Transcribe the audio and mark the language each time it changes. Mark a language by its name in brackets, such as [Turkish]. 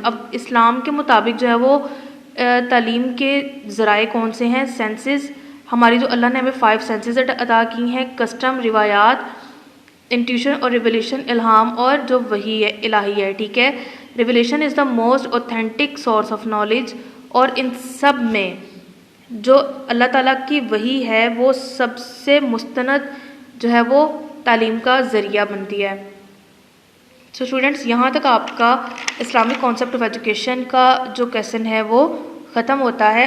[Urdu] اب اسلام کے مطابق جو ہے وہ تعلیم کے ذرائع کون سے ہیں؟ سینسز. ہماری جو اللہ نے ہمیں 5 سینسز عطا کی ہیں، کسٹم، روایات، انٹیوشن اور ریویلیشن، الہام اور جو وحی ہے الہی ہے، ٹھیک ہے. [English] Revelation is the most authentic source of knowledge. [Urdu] اور ان سب میں جو اللہ تعالیٰ کی وحی ہے وہ سب سے مستند جو ہے وہ تعلیم کا ذریعہ بنتی ہے. سو اسٹوڈنٹس یہاں تک آپ کا [English] Islamic concept of education [Urdu] کا جو کویسچن ہے وہ ختم ہوتا ہے.